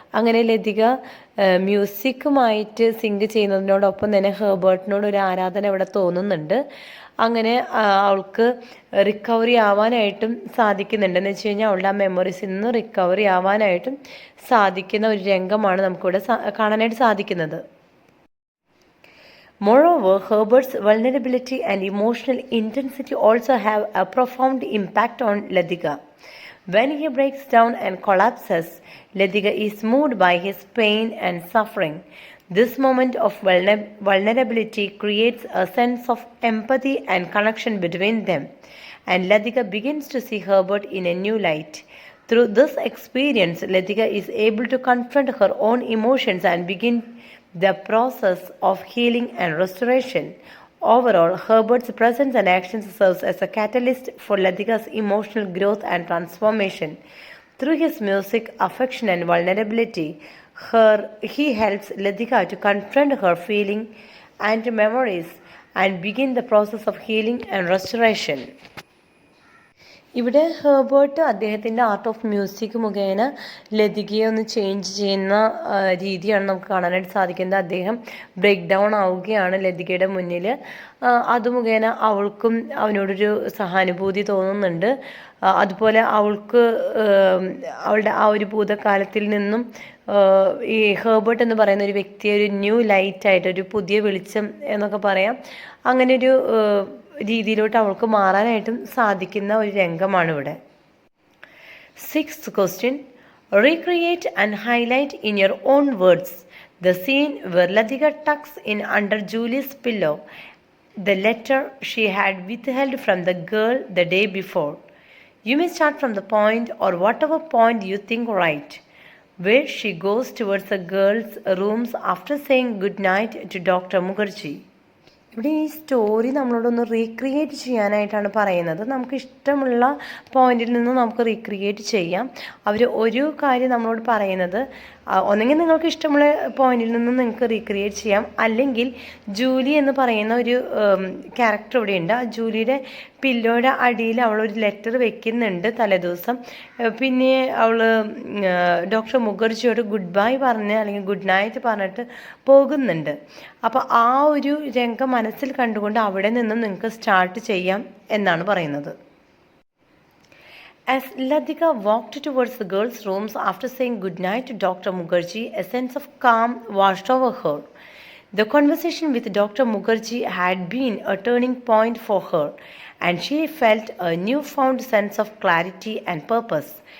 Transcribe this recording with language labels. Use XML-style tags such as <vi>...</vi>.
<ml>അങ്ങനെ ലതിക മ്യൂസിക്കുമായിട്ട് സിങ്ക് ചെയ്യുന്നതിനോടൊപ്പം തന്നെ ഹെർബർട്ടിനോട് ഒരു ആരാധന ഇവിടെ തോന്നുന്നുണ്ട്. അങ്ങനെ അവൾക്ക് റിക്കവറി ആവാനായിട്ടും സാധിക്കുന്നുണ്ട്. എന്ന് വെച്ച് കഴിഞ്ഞാൽ അവളുടെ ആ മെമ്മറീസിൽ നിന്ന് റിക്കവറി ആവാനായിട്ടും സാധിക്കുന്ന ഒരു രംഗമാണ് നമുക്കിവിടെ കാണാനായിട്ട് സാധിക്കുന്നത്.</ml> <en>Moreover, Herbert's vulnerability and emotional intensity also have a profound impact on Latika. When he breaks down and collapses, Latika is moved by his pain and suffering. This moment of vulnerability creates a sense of empathy and connection between them, and Latika begins to see Herbert in a new light. Through this experience, Latika is able to confront her own emotions and begin the process of healing and restoration. Overall, Herbert's presence and actions serves as a catalyst for Latika's emotional growth and transformation. Through his music, affection and vulnerability, he helps Latika to confront her feelings and memories and begin the process of healing and restoration.</en> <ml>ഇവിടെ Herbert അദ്ദേഹത്തിൻ്റെ art of music മുഖേന ലതികയെ ഒന്ന് change ചെയ്യുന്ന രീതിയാണ് നമുക്ക് കാണാനായിട്ട് സാധിക്കുന്നത്. അദ്ദേഹം ബ്രേക്ക് ഡൗൺ ആവുകയാണ് ലതികയുടെ മുന്നിൽ. അത് മുഖേന അവൾക്കും അവനോടൊരു സഹാനുഭൂതി തോന്നുന്നുണ്ട്. അതുപോലെ അവൾക്ക് അവളുടെ ആ ഒരു ഭൂതകാലത്തിൽ നിന്നും ഈ ഹെർബർട്ട് എന്ന് പറയുന്ന ഒരു വ്യക്തിയെ ഒരു ന്യൂ ലൈറ്റായിട്ട്, ഒരു പുതിയ വെളിച്ചം എന്നൊക്കെ പറയാം, അങ്ങനെ ഒരു രീതിയിലോട്ട് അവൾക്ക് മാറാനായിട്ടും സാധിക്കുന്ന ഒരു രംഗമാണ് ഇവിടെ.</ml> <en>6th question. Recreate and highlight in your own words The scene where Ladika tucks in under Julie's pillow the letter she had withheld from the girl the day before. You may start from the point or whatever point you think right, where she goes towards the girls' rooms after saying good night to Dr. Mukherjee.</en> <ml>ഇവിടെ ഈ story നമ്മളോടൊന്ന് recreate ചെയ്യാനായിട്ടാണ് പറയുന്നത്. നമുക്ക് ഇഷ്ടമുള്ള പോയിന്റിൽ നിന്ന് നമുക്ക് recreate ചെയ്യാം. അവർ ഒരു കാര്യം നമ്മളോട് പറയുന്നത് ഒന്നെങ്കിൽ നിങ്ങൾക്ക് ഇഷ്ടമുള്ള പോയിന്റിൽ നിന്ന് നിങ്ങൾക്ക് റീക്രിയേറ്റ് ചെയ്യാം, അല്ലെങ്കിൽ ജൂലി എന്ന് പറയുന്ന ഒരു ക്യാരക്ടർ ഇവിടെയുണ്ട്. ആ ജൂലിയുടെ പില്ലോയുടെ അടിയിൽ അവളൊരു ലെറ്റർ വെക്കുന്നുണ്ട് തലേദിവസം. പിന്നെ അവൾ ഡോക്ടർ മുഖർജിയോട് ഗുഡ് ബൈ പറഞ്ഞ് അല്ലെങ്കിൽ ഗുഡ് നൈറ്റ് പറഞ്ഞിട്ട് പോകുന്നുണ്ട്. അപ്പോൾ ആ ഒരു രംഗം മനസ്സിൽ കണ്ടുകൊണ്ട് അവിടെ നിന്നും നിങ്ങൾക്ക് സ്റ്റാർട്ട് ചെയ്യാം എന്നാണ് പറയുന്നത്.</ml> <en>As Ladika walked towards the girls' rooms after saying goodnight to Dr. Mukherjee, a sense of calm washed over her. The conversation with Dr. Mukherjee had been a turning point for her, and she felt a newfound sense of clarity and purpose.</en>